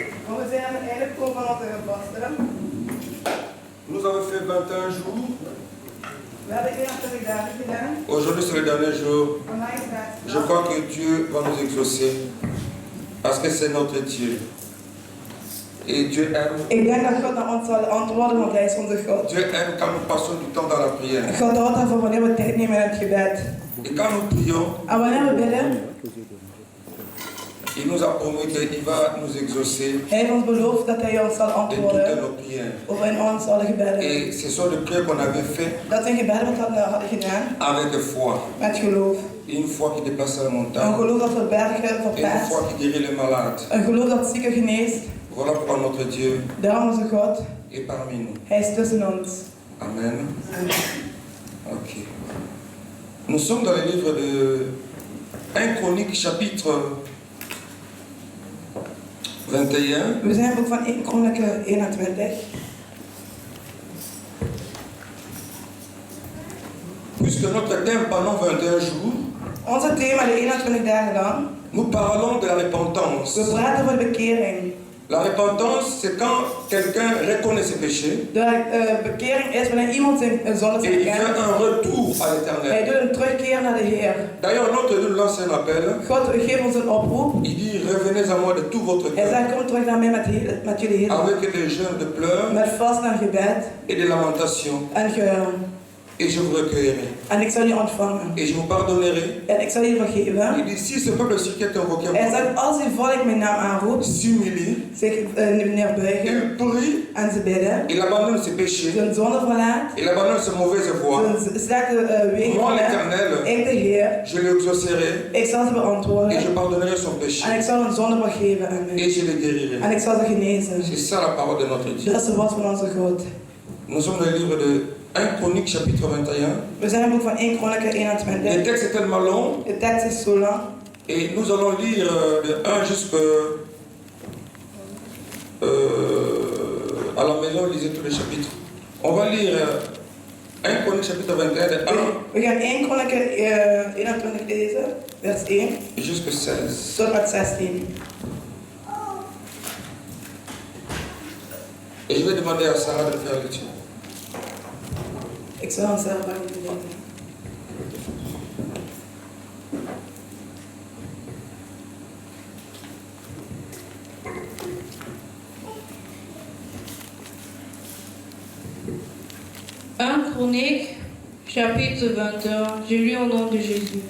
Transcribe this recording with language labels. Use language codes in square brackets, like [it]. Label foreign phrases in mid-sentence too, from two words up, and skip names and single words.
[fr] Nous avons fait 21 jours. Aujourd'hui c'est le dernier jour. Je crois que Dieu va nous exaucer. Parce que c'est notre Dieu. Et Dieu aime. [nl] Ik denk dat God naar ons zal antwoorden, want Hij is onze God. [fr] Dieu aime quand nous passons du temps dans la prière. [nl] God houdt ervan wanneer we tijd nemen in het gebed. [fr] Et quand nous prions, [nl] En wanneer we bidden, [fr] il nous a promis qu'il va nous exaucer. [nl] Hij heeft ons beloofd dat Hij ons zal [fr] De toutes [nl] antwoorden [fr] nos prières. [nl] over in ons alle gebeden. [fr] Et ce sont les prières qu'on avait fait [nl] Dat zijn gebeden wat we hadden gedaan [fr] avec foi. [nl] met geloof. [fr] Une foi qui dépasse la [nl] Een [fr] montagne. [nl] geloof dat we bergen [fr] Et une [nl] verplaatst. [fr] foi qui guérit les malades. [nl] Een geloof dat zieken geneest. [fr] Voilà pourquoi notre Dieu [nl] Daarom onze God, [fr] est parmi nous. [nl] Hij is tussen ons. [fr] Amen. Ok. Nous sommes dans le livre de 1 Chronique chapitre 21. [nl] We zijn in het boek van 1 Kronieken 21. [fr] Puisque notre thème pendant 21 jours, [nl] Onze thema de 21 dagen lang. [fr] nous parlons de la repentance. [nl] We praten over de bekering. [fr] La repentance, c'est quand quelqu'un reconnaît ses péchés [nl] De bekering is wanneer iemand zijn zonde [fr] et il fait [nl] erkent. [fr] un retour à [nl] Hij [fr] l'éternel. [nl] doet een terugkeer naar de Heer. [fr] D'ailleurs, notre Dieu nous lance un appel. [nl] God geeft ons een oproep. [fr] Il dit, revenez à moi de tout votre [nl] Hij [fr] cœur, [nl] zegt, kom terug naar mij met jullie hele hart. [fr] avec des jeûnes de pleurs [nl] Met vast en gebed [fr] et des lamentations, [nl] en gehuil. [fr] et je vous recueillerai. [nl] En ik zal je ontvangen. [fr] Et je vous pardonnerai. [nl] En ik zal je vergeven. [fr] Il dit, si ce peuple sur qui est invoqué [nl] Hij [fr] moi [nl] zegt, als uw volk mijn naam aanroept, [fr] s'humilie, [nl] zich neerbuigen [fr] il prie, [nl] en ze bidden, [fr] il abandonne ses péchés, [nl] zijn zonde verlaat, [fr] il abandonne ses mauvaises voies, [nl] zijn slechte wegen [fr] moi [nl] verlaat, [fr] l'Éternel, [nl] ik de Heer, [fr] je l'exaucerai [nl] ik zal ze [fr] et je [nl] beantwoorden [fr] pardonnerai son péché [nl] en ik zal hun zonde vergeven en [fr] et je le guérirai. [nl] ik zal ze genezen. [fr] C'est ça la parole de notre Dieu. [nl] Dat is het woord van onze God. [fr] Nous sommes dans le livre de 1 Chronique chapitre 21. [nl] We zijn in het boek van 1 Kronieken [fr] Le [nl] 21. [fr] texte est tellement long [nl] De tekst is zo lang. [fr] et nous allons lire de 1 jusqu'à à la maison, lisez tous les chapitres. On va lire 1 Chronique chapitre 21 de 1 [nl] We gaan 1 Kronieken 21 lezen, vers 1 [fr] jusqu'à 16. [nl] tot met 16. [fr] Et je vais demander à Sarah de faire la lecture. [nl] Ik zal ons zelf aan jullie lezen. [fr] Chronique, chapitre 21, je lis au nom de Jésus.